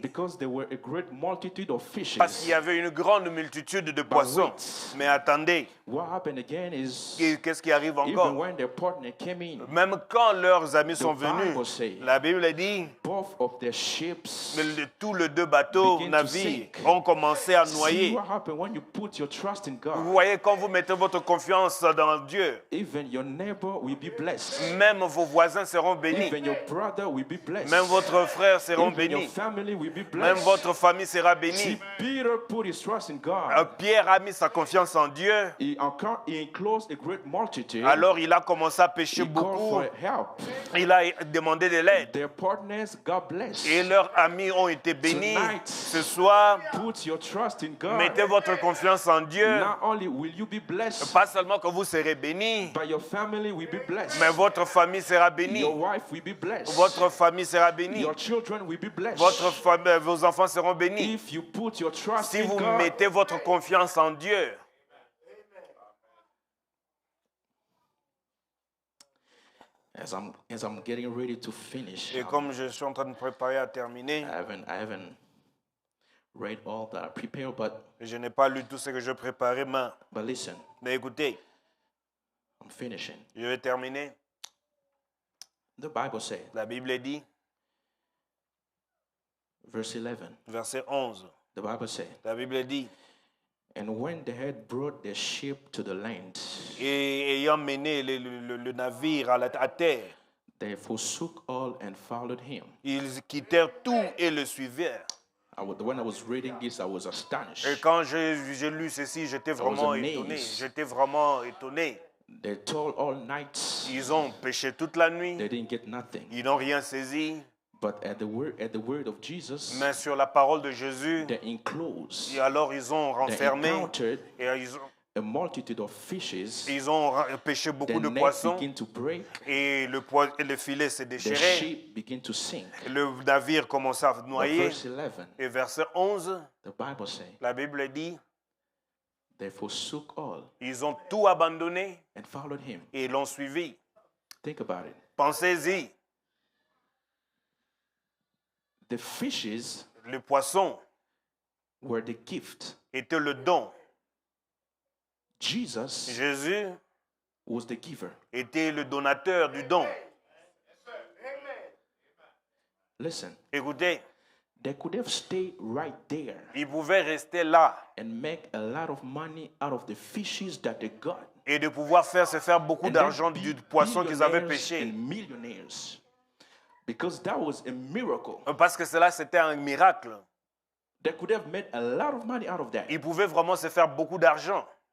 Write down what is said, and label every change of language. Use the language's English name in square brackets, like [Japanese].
[English] because there were a great multitude of fishes. [French] Parce qu'il y avait une grande multitude de poissons. Mais attendez, [English] What happened again is [French] qu'est-ce qui arrive [English] even [French] encore? [English] when their partner came in, [French] Même quand leurs amis sont [English] Bible [French] venus, [English] say, [French] la Bible dit [English] both of their ships. [French] tous les deux bateaux, [English] Begin to [French] navires, [English] sink. [French] ont commencé à [English] See [French] noyer. [English] what happened when you put your trust in [French] Vous [English] God. [French] voyez, quand vous mettez votre confiance dans Dieu, [English] Even your neighbor will be blessed. [French] même vos voisins seront bénis. [English] Even your brother will be blessed. [French] Même votre frère seront [English] Even your [French] bénis. [English] family will be [French] Même [English] blessed. [French] votre famille sera [English] See, [French] bénie. [English] Peter put his trust in God. [French] Pierre a mis sa confiance en Dieu. [English] He enclosed a great multitude. [French] Alors il a commencé à pêcher [English] He called [French] beaucoup. [English] for help. [French] Il a demandé de l'aide. [English] Their partners, God bless. [French] Et leurs amis ont été bénis. [English] Tonight, [French] Ce soir, [English] put your trust in God. [French] mettez votre confiance en Dieu. [English] Not only will you be blessed, [French] Pas seulement que vous serez bénis, [English] but your family will be blessed. [French] mais votre famille sera bénie. [English] Your wife will be blessed. [French] Votre famille sera bénie. [English] Your children will be blessed. [French] Vos enfants seront bénis. [English] If you put your trust [French] Si [English] in [French] vous [English] God, [French] mettez votre confiance en Dieu. [English] as I'm getting ready to finish, [French] Et comme je suis en train de préparer à terminer, [English] I haven't read all that I prepared, but [French] je n'ai pas lu tout ce que je préparais, [English] but listen, [French] mais écoutez, [English] I'm finishing. [French] je vais terminer. [English] The Bible says, [French] La Bible dit, [English] verse 11. [French] verset 11, [English] The Bible says, [French] la Bible dit, [English] And when they had brought their ship to the land, [French] Et ayant mené le navire à terre, [English] they forsook all and followed him. [French] ils quittèrent tout et le suivirent. [English] When I was reading this, I was [French] Et [English] astonished. [French] quand j'ai lu ceci, j'étais vraiment étonné. J'étais vraiment étonné. [English] They toiled all night. [French] Ils ont pêché toute la nuit. [English] They didn't get nothing. [French] Ils n'ont rien saisi. [English] But at the word of Jesus, [French] Mais sur la parole de Jésus, [English] they enclosed. [French] et alors ils ont [English] They [French] renfermé [English] encountered [French] et ils [English] a multitude of fishes. [French] ils ont pêché [English] The [French] beaucoup de [English] net [French] poissons [English] began to break. [French] et le filet s'est [English] The [French] déchiré. [English] ship began to sink. [French] Le navire commença à [English] But [French] noyer. [English] verse 11, [French] Et verset 11, [English] the Bible says, [French] la Bible dit, [English] they forsook all [French] ils ont tout abandonné [English] and followed him. [French] et l'ont suivi. [English] Think about it. [French] Pensez-y, [English] The fishes [French] le poisson [English] were the gift. [French] était le don. [English] Jesus [French] Jésus [English] was the giver. [French] était le donateur du don. [English] Listen, [French] Écoutez, [English] they could have stayed right there [French] ils pouvaient rester là [English] and make a lot of money out of the fishes that they got. [French] et de pouvoir se faire beaucoup [English] And [French] d'argent [English] then [French] du [English] be [French] poisson qu'ils avaient [English] billionaires [French] pêché. [English] and millionaires. Because that was a miracle. [French] Parce que cela, c'était un miracle. [English] They could have made a lot of money out of that. [French] Ils pouvaient vraiment se faire beaucoup d'argent.